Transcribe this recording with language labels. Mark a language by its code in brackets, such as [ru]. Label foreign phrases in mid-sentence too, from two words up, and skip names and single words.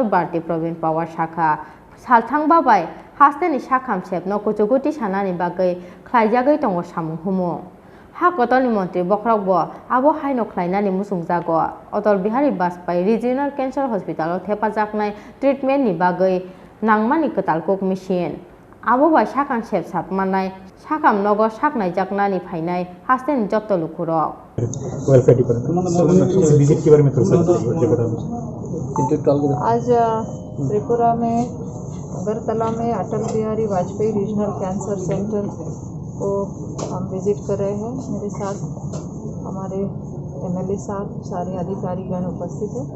[trp] Bharati Pravin Pawar shakha salthang babai haste ni shakam sepno kuchuguti sanani bagai khlaijagai tongo samung humo ha kotoni montre bokragbo abo haino khlainani musungjago Atal Bihari Vajpayee Regional Cancer Hospital thepajaknai treatment ni bagai nangmani katalkok machine abo bai sakam sep sapmanai sakam nogo saknai jaknani phainai hasten jotto lukurok [en] welfare department visit [hi] के बारे में थोड़ा सा आज त्रिपुरा में अगरतला में अटल बिहारी वाजपेयी रीजनल कैंसर सेंटर को हम विजिट कर रहे हैं। मेरे साथ हमारे MLA साहब सारे अधिकारीगण उपस्थित हैं।